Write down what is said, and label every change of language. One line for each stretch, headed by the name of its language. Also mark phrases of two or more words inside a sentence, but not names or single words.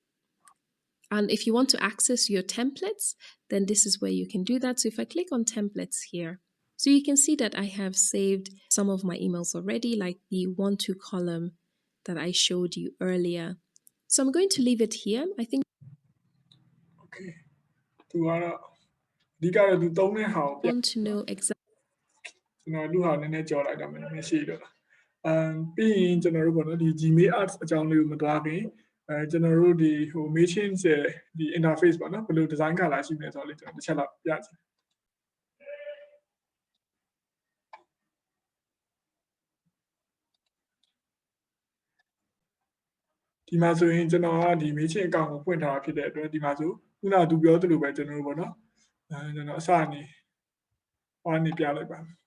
English: And if you want to access your templates, then this is where you can do that. So if I click on templates here, so you can see that I have saved some of my emails already, like the 1-2 column that I showed you earlier. So I'm going to leave it here. I think.
Burmese: Okay. သူကတော့အဓိကတော့သူသုံးတဲ့ဟာကို
English: want to know exactly
Burmese: ကျွန်တော်လူဟာနည်းနည်းကြော်လိုက်တော့မယ်နည်းနည်းရှိတော့ပြီးရင်ကျွန်တော်တို့ပေါ့နော်ဒီ Gmail Ads အကြောင်းလေးကိုမတွားခင်ကျွန်တော်တို့ဒီဟို Mailchimp ရဲ့ဒီ interface ပေါ့နော်ဘယ်လို
English: design color
Burmese: ရှိမလဲဆိုတော့လေကျွန်တော်တစ်ချက်လောက်ပြချင် ဒီမှာဆိုရင်ကျွန်တော်ကဒီ Mailchimp account ကိုဖွင့်ထားတာဖြစ်တဲ့အတွက်ဒီမှာဆိုခုနကသူပြောသလိုပဲကျွန်တော်တို့ပေါ့နော်ကျွန်တော်အစအနေဟောနေပြလိုက်ပါ